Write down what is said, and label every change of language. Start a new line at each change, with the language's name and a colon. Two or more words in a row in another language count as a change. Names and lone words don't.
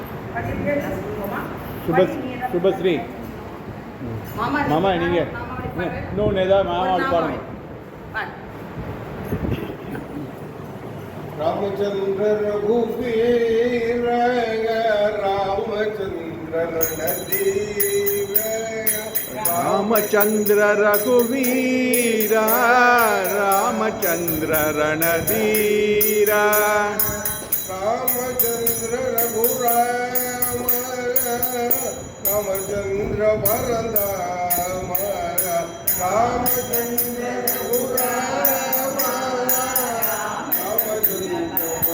Tamil: சுபஸ்ரீ மாமா நீங்கள் இன்னொன்று ஏதாவது மாமா பாருங்க.
Hindi: रामचंद्र रघुवीर रामचंद्र रणधीर रामचंद्र रघुवीर रामचंद्र रणधीर रामचंद्र रघुराम रामचंद्र वरदाम रामचंद्र रघुराम रामचंद्र